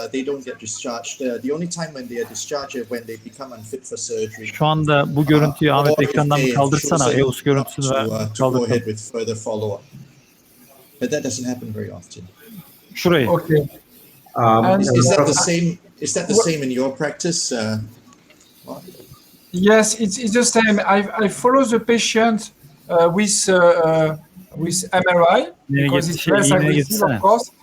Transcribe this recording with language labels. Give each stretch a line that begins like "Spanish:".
English: They don't get discharged. The only time when they are discharged is when they become unfit for surgery.
Turkish: Şu anda bu görüntüyü Ahmet ekrandan bir kaldırsana. EUS görüntüsünü ver.
English: To go ahead with further follow-up. But that doesn't happen very often.
Turkish: Şurayı.
English: Okay. Is that the same in your practice? Yes, it's the same. I follow the patient with MRI because it's less aggressive, of course.